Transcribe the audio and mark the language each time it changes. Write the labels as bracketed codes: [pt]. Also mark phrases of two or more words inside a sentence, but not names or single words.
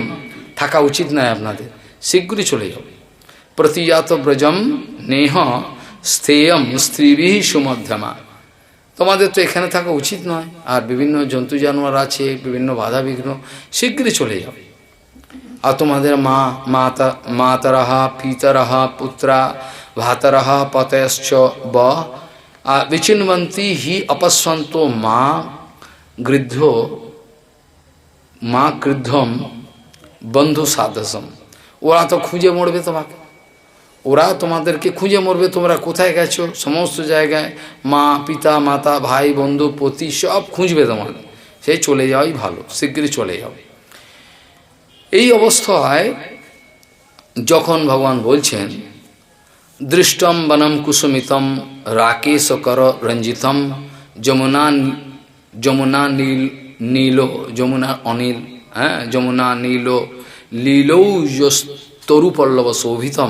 [bn] থাকা উচিত নয় আপনাদের, শীঘ্রই চলে যাও। [sa] প্রতিজাত ব্রজম নেহ স্থেয়ম স্ত্রীবিহ সুমধ্যমা। [bn] তোমাদের তো এখানে থাকা উচিত নয়, আর বিভিন্ন জন্তু জানোয়ার আছে, বিভিন্ন বাধা বিঘ্ন, শীঘ্রই চলে যাও। আর তোমাদের [sa] মাতরহা পিতরহা পুত্রা ভাতরহা পতয়শ্চ ব বিচিন্বন্তি হি অপস্বন্ত মা গৃদ্ধম বন্ধু সাদসম। [bn] ওরা তো খুঁজে মরবে তোমাকে, ওরা তোমাদেরকে খুঁজে মরবে। তোমরা কোথায় গেছো? সমস্ত জায়গায় মা পিতা মাতা ভাই বন্ধু পতি সব খুঁজবে তোমাকে। সেই চলে যাওয়াই ভালো, শীঘ্রই চলে যাও। এই অবস্থায় যখন ভগবান বলছেন [sa] দৃষ্টম বনম কুসুমিতম রাকেশকর রঞ্জিতম যমুনা যমুনা নীল যমুনা অনিল, [bn] হ্যাঁ [sa] যমুনা নীল লীলৌ তরু পল্লব শোভিতম।